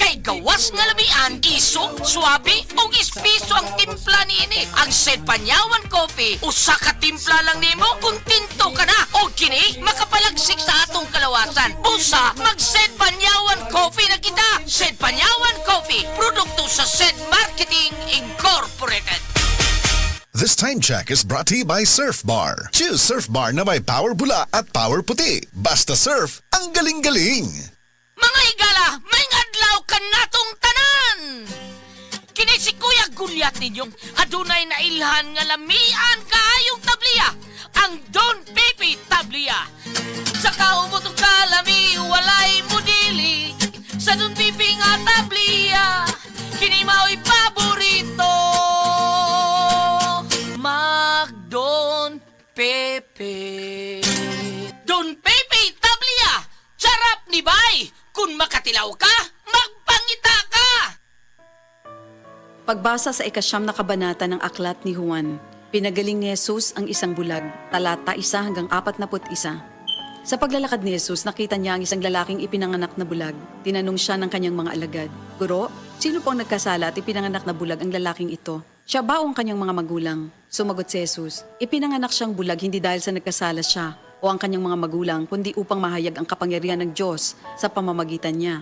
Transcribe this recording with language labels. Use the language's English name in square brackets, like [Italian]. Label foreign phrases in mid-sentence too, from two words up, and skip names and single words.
[Cebuano] Kay gawas nga lamian, isok, swabe, o ispiso ang timpla niini. Ang SED Panyawan Coffee, usa ka timpla lang nimo, kuntinto ka na. O kini, makapalagsik sa atong kalawasan. Busa, mag-SED Panyawan Coffee na kita. SED Panyawan Coffee, produkto sa SED Marketing Incorporated. [English] This time check is brought to you by Surf Bar. [Filipino] Choose Surf Bar na may power bula at power puti. Basta surf, ang galing-galing. [Cebuano] Mga igala, may adlaw ka natong tanan! Kini si Kuya Goliath ninyong adunay na ilhan nga lamian kaayong tabliya, ang Don Pepe Tabliya. Sa kaumutong kalami, walay mudili, sa Don Pepe nga tabliya, kini mao'y paborito. Mag-Don Pepe. Don Pepe Tabliya, sarap ni Bay. Kung makatilaw ka, magpangita ka. [Filipino] Pagbasa sa ikasyam na kabanata ng aklat ni Juan, pinagaling ni Jesus ang isang bulag, talata 1 hanggang 41. Sa paglalakad ni Jesus, nakita niya ang isang lalaking ipinanganak na bulag. Tinanong siya ng kanyang mga alagad, "Guro, sino po ang nagkasala at ipinanganak na bulag ang lalaking ito? Siya ba o ang kanyang mga magulang?" Sumagot si Jesus, ipinanganak siyang bulag hindi dahil sa nagkasala siya o ang kanyang mga magulang, kundi upang mahayag ang kapangyarihan ng Diyos sa pamamagitan niya.